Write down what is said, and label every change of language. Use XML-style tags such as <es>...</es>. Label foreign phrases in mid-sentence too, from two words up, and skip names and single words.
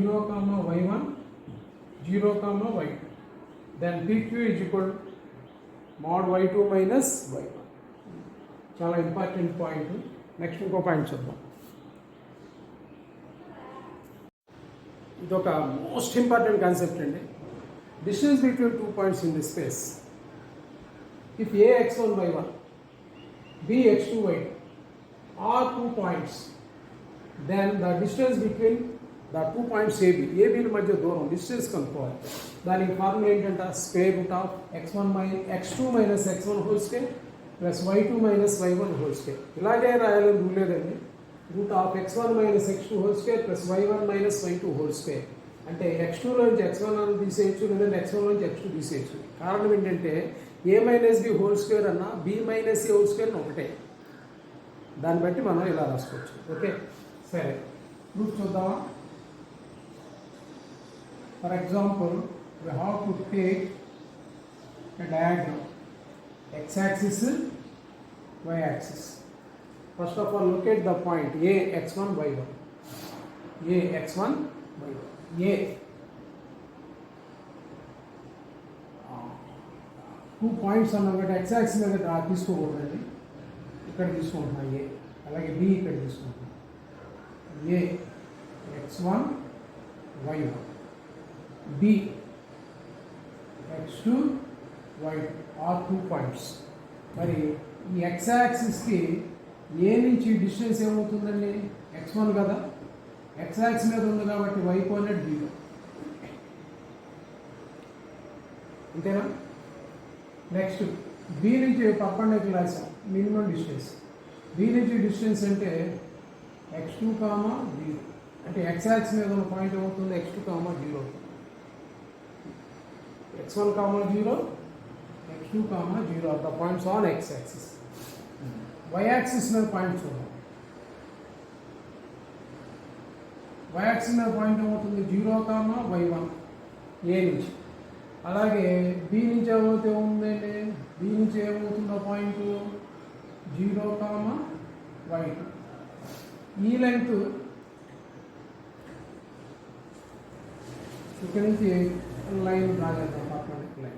<en>y1 0, y2. Then PQ is equal to mod y2 మైనస్ y1.</en> <te>చాలా</te> <en>important point.</en> <te>నెక్స్ట్ ఇంకో పాయింట్ చూద్దాం. ఇదొక</te> <en>most important concept</en> <te>అండి.</te> <en>distance between 2 points in the space. ఇఫ్ a x1 y1 b x2 y2 are 2 points, then the distance between the 2 points AB</en> <te>మధ్య దూరం డిస్టెన్స్ కనుక్కోవాలి. దానికి ఫార్ములా ఏంటంటే</te> <en>square root of x2 minus x1 whole square plus y2 minus y1 whole square.</en> <te>ఇలాగే రాయాలని రూల్ లేదండి.</te> <en>root of x1 minus x2 whole square plus y1 minus y2 whole square.</en> <te>అంటే x2లో నుంచి x1 అని తీసేయచ్చు, లేదంటే x1 నుంచి x2 తీసేయచ్చు. కారణం ఏంటంటే</te> <en>a minus b whole square అన్న b minus a whole square ఒకటే.</en> <te>దాన్ని బట్టి మనం ఇలా రాసుకోవచ్చు. ఓకే, సరే ప్రూఫ్ చూద్దామా.</te> <en>for example we have to take a diagram, x axis, y axis. First of all, look at the point a x1 y1, a x1 y1, a 2 పాయింట్స్ అన్నమాట. x axis</en> <te>మీద తీసుకోకూడదండి, ఇక్కడ తీసుకుంటున్నా a, అలాగే b ఇక్కడ తీసుకుంటున్నా</te> <en>a x1 y1, b x2 y2 are 2 points.</en> <te>మరి ఈ x యాక్సిస్కి ఏ నుంచి డిస్టెన్స్ ఏమవుతుందండి, x1 కదా,</te> <en>x axis</en> <te>మీద ఉంది కాబట్టి y కోఆర్డినేట్ 0. అంతేనా. నెక్స్ట్ b నుంచి పర్పెండిక్యులర్ రాసాం, మినిమం డిస్టెన్స్. b నుంచి డిస్టెన్స్ అంటే x2, 0 అంటే</te> <en>x axis</en> <te>మీద ఉన్న పాయింట్ ఏమవుతుంది, x2, 0 అవుతుంది.</te> <en>x1, 0, x2, 0 are the points on x axis. Y axis</en> <te>మీద పాయింట్స్ ఉన్నాయి.</te> <en>y axis</en> <te>మీద పాయింట్ ఏమవుతుంది 0, y1 a నుంచి. అలాగే b నుంచి ఏమవుతే ఉందండి, b నుంచి ఏమవుతుందో పాయింట్ 0, y2. ఈ లెంగ్త్ ఇక్కడ నుంచి లైన్ రాగలుగుతాం,</te> <en>perpendicular line.</en>